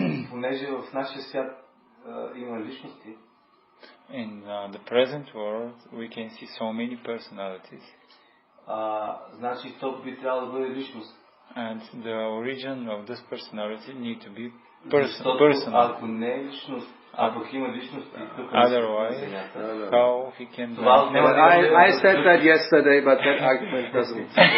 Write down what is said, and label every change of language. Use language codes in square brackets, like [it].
[bg] понеже в нашия свят има личности, [en] in the present world we can see so many personalities, [bg] значи то би трябвало да бъде личност. [en] and the origin of this personality need to be [bg] Защото [en] personal. [bg] ако не е личност, а пък има личности, [en] Otherwise, how he can... I said that yesterday, but that argument doesn't.